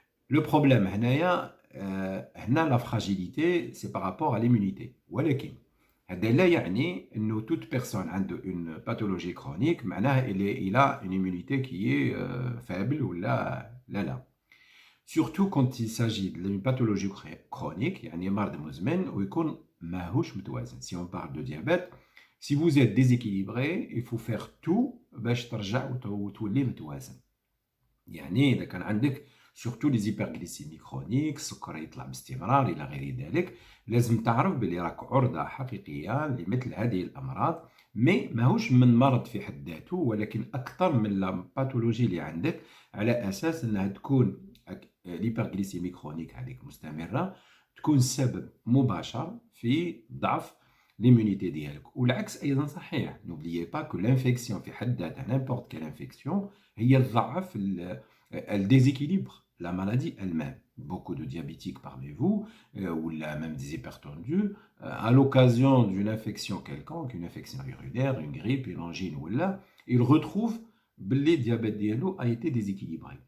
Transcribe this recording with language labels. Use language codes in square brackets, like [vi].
[fr] Le problème [ar] هنايا هنا [fr] la fragilité c'est par rapport à l'immunité [ar] ولكن هذا لا يعني انه [fr] toute personne [ar] عنده [fr] une pathologie chronique [ar] معناه [fr] il a une immunité qui est faible [ar] ولا لا. [fr] Surtout quand il s'agit d'une pathologie chronique [ar] يعني مرض مزمن ويكون ماهوش متوازن. [fr] Si on parle de diabète, si vous êtes déséquilibré, il faut faire tout [ar] باش ترجع وتولي متوازن. يعني إذا كان عندك [fr] surtout les hyperglycémies chroniques [ar] السكر يطلع باستمرار إلى غير ذلك لازم تعرف بلي راك عرضة حقيقية لمثل هذه الأمراض مي ماهوش من مرض في حد ذاته ولكن أكثر من الباثولوجي اللي عندك على أساس أنها تكون الهيبرغليسيمي كرونيك هذيك مستمرة تكون سبب مباشر في ضعف [fr] l'immunité [ar] ديالك والعكس أيضا صحيح. [fr] N'oubliez pas que l'infection [ar] في حد ذاتها [fr] n'importe quelle infection [ar] هي تضعف [fr] elle déséquilibre la maladie elle-même. Beaucoup de diabétiques parmi vous, ou même des hypertendus, à l'occasion d'une infection quelconque, une infection urinaire, une grippe, une angine, ou là, ils retrouvent que le diabète diallo a été déséquilibré.